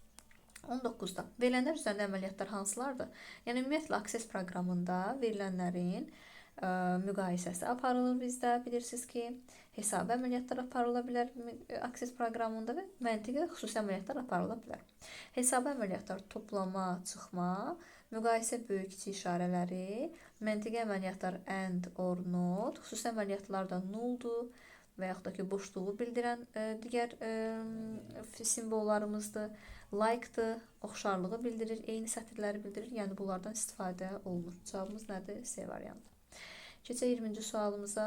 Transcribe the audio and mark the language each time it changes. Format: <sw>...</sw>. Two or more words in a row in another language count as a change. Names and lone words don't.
<az>19-da verilənlər üzərində əməliyyatlar hansılardır? Yəni, ümumiyyətlə, Access proqramında verilənlərin müqayisəsi aparılır bizdə. Bilirsiniz ki, hesabı əməliyyatlar aparıla bilər Access proqramında və məntiqi xüsusi əməliyyatlar aparıla bilər. Hesabı əməliyyatlar toplama, çıxma, müqayisə böyük kiçik işarələri, məntiqi əməliyyatlar</az> <en>and, or, not,</en> <az>xüsusi əməliyyatlar da nulldur və yaxud da ki, boşluğu bildirən digər simvollarımızdır. Like-dır, oxşarlığı bildirir, eyni sətirləri bildirir. Yəni, bunlardan istifadə olunur. Cavabımız nədir? C variantı. Keçək 20-ci sualımıza.</az>